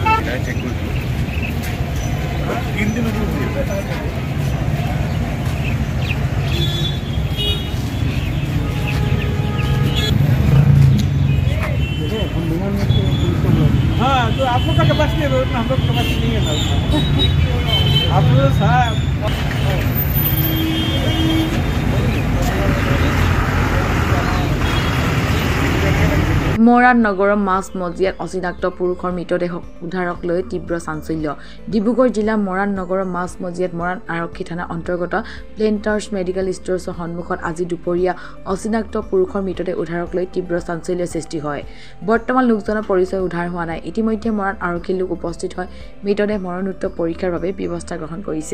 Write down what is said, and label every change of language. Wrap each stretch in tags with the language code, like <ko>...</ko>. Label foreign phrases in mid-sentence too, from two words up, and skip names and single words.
<as>চেক কৰিছোঁ 3 দিন</as> <hi>हाँ तो आप लोग का कैपेसिटी है हम लोग कैपेसिटी नहीं है ना आप लोग साहब</hi> <as>মৰাণ নগৰৰ মাছ মজিয়াত অচিনাক্ত পুৰুষৰ মৃতদেহ উদ্ধাৰক লৈ তীব্ৰ চাঞ্চল্য ডিব্ৰুগড় জিলা মৰাণ নগৰৰ মাছ মজিয়াত মৰাণ আৰক্ষী থানা অন্তৰ্গত প্লেণ্টাৰ্ছ মেডিকেল ষ্ট'ৰৰ সন্মুখত আজি দুপৰীয়া অচিনাক্ত পুৰুষৰ মৃতদেহ উদ্ধাৰক লৈ তীব্ৰ চাঞ্চল্যৰ সৃষ্টি হয় বৰ্তমান লোকজনৰ পৰিচয় উদ্ধাৰ হোৱা নাই ইতিমধ্যে মৰাণ আৰক্ষী লোক উপস্থিত হয় মৃতদেহ মৰণোত্তৰ পৰীক্ষাৰ বাবে ব্যৱস্থা গ্ৰহণ কৰিছে</as>